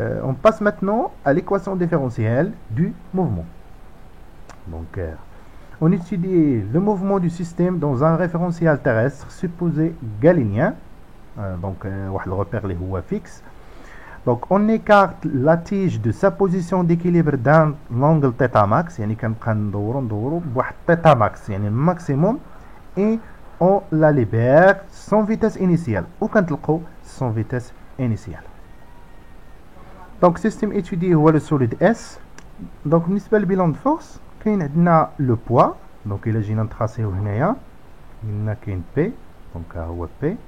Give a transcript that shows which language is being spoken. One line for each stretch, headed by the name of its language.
French: on passe maintenant à l'équation différentielle du mouvement donc on étudie le mouvement du système dans un référentiel terrestre supposé galénien donc
Arabic: واحد الريبير اللي هو
French: fixe. Donc on écarte la tige de sa position d'équilibre d'un angle θ max
Arabic: يعني كنبقى ندورو بواحد
French: θ max يعني maximum et on la libère sans vitesse initiale
Arabic: وكنطلقوا
French: sans vitesse initiale. Donc système étudié هو le solide S.
Arabic: Donc بالنسبة للبيلون de force كاين عندنا le poids donc إلا جينا نتراسيو هنايا قلنا كاين P donc ها هو P